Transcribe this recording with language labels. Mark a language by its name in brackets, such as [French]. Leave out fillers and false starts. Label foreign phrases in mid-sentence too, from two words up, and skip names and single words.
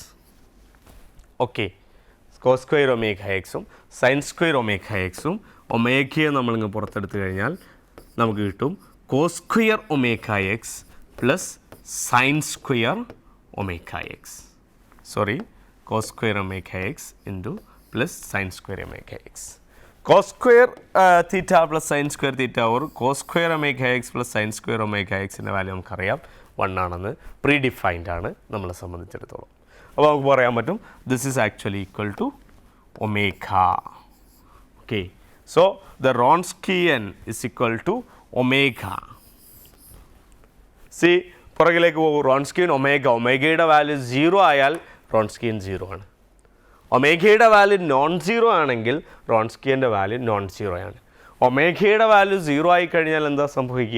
[Malayalam] ഓക്കെ, [English] cos square omega x sin square omega x [Malayalam] ഒമേഗയെ നമ്മളിങ്ങ് പുറത്തെടുത്ത് കഴിഞ്ഞാൽ നമുക്ക് കിട്ടും [English] cos square omega x plus sin square omega x. [Malayalam] സോറി, [English] cos square omega x into plus sin square omega x. cos square theta plus sin square theta or cos square omega x plus sin square omega x [Malayalam] ൻ്റെ വാല്യൂ നമുക്കറിയാം 1 ആണെന്ന്. [English] pre defined [Malayalam] ആണ് നമ്മളെ സംബന്ധിച്ചിടത്തോളം. അപ്പോൾ നമുക്ക് പറയാൻ പറ്റും [English] this is actually equal to omega. okay, so the Wronskian is equal to ഒമേഗ. [Malayalam] സി, പുറകിലേക്ക് പോകും. Wronskian ഒമേഗ, ഒമേഗയുടെ വാല്യൂ 0 ആയാൽ Wronskian 0 ആണ്. ഒമേഗയുടെ വാല്യൂ [English] non zero [Malayalam] ആണെങ്കിൽ Wronskianൻ്റെ വാല്യൂ [English] non zero [Malayalam] ആണ്. ഒമേഗയുടെ വാല്യൂ 0 ആയി കഴിഞ്ഞാൽ എന്താ സംഭവിക്കുക?